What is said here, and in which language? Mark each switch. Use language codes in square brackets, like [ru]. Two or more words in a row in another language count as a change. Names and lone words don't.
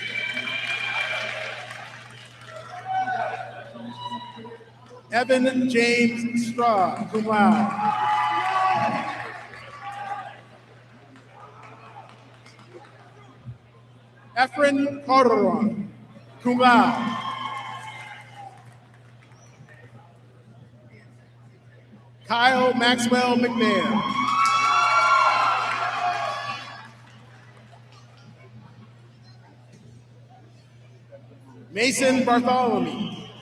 [en] Evan James Straw, [la] cum laude. Efren Corderon, cum laude. [en] Kyle Maxwell McNair. Mason Bartholomew.